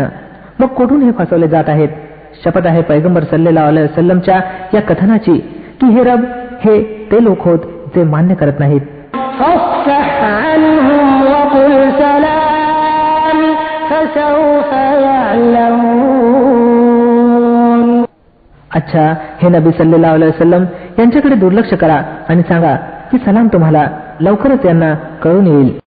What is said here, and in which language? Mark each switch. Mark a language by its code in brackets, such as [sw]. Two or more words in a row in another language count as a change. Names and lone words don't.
[mr] मग कुठून हे फसवले जात आहेत? शपथ आहे पैगंबर [ar] صلى الله عليه وسلم [mr] या कथनाची की हे रब हे ते लोक होत जे मान्य करत नाहीत. अच्छा, हे नबी [ar] صلى الله عليه وسلم [mr] यांच्याकडे दुर्लक्ष करा आणि सांगा की सलाम तुम्हाला, लवकरच यांना कळून येईल.